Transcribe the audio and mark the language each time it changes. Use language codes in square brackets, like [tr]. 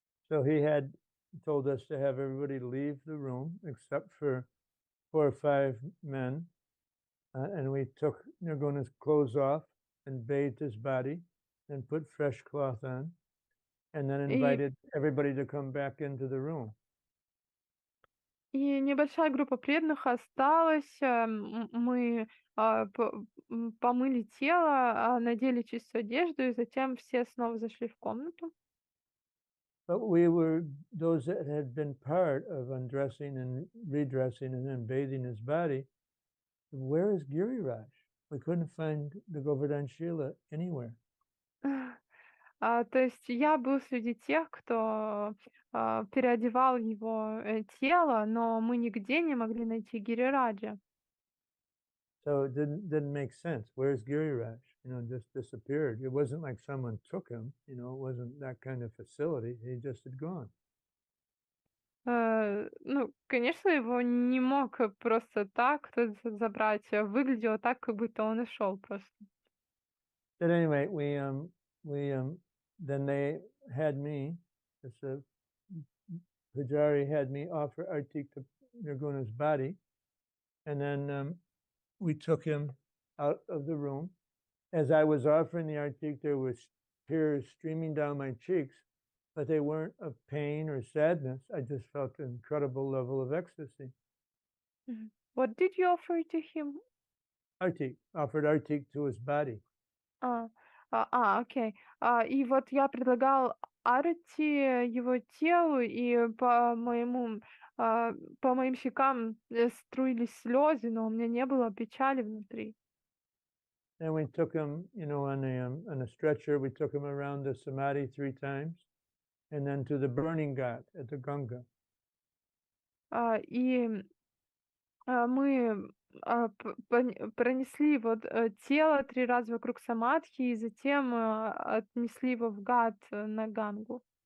[en] So he had told us to have everybody leave the room except for 4 or 5 men, and we took Nirguna's clothes off and bathed his body and put fresh cloth on, and then invited everybody to come back into the room. [ru] И небольшая группа преданных осталась. Мы помыли тело, надели чистую одежду, и затем все снова зашли в комнату. [en] But we were those that had been part of undressing and redressing and then bathing his body. Where is Giriraj? We couldn't find the Govardhan Shila anywhere. [ru] То есть я был среди тех, кто переодевал его тело, но мы нигде не могли найти Гирираджа. [en] So it didn't make sense. Where's Giriraj? Just disappeared. It wasn't like someone took him. It wasn't that kind of facility. He just had gone. [ru] Ну, конечно, его не мог просто так кто-то забрать. Выглядело так, как будто он ушел просто. [en] But anyway, then they had me, this Pujari had me offer Artik to Nirguna's body, and then we took him out of the room. As I was offering the Artik, there was tears streaming down my cheeks, but they weren't of pain or sadness. I just felt an incredible level of ecstasy. What did you offer to him? Artik, offered Artik to his body. [ru] Окей. И вот я предлагал арти его телу, и по моим щекам струились слезы, но у меня не было печали внутри. [en] Then we took him, on a stretcher. We took him around the samadhi 3 times, and then to the burning ghat at the Ganga. [ru] И мы пронесли вот тело 3 раза вокруг Самадхи, и затем отнесли его в гат на Гангу.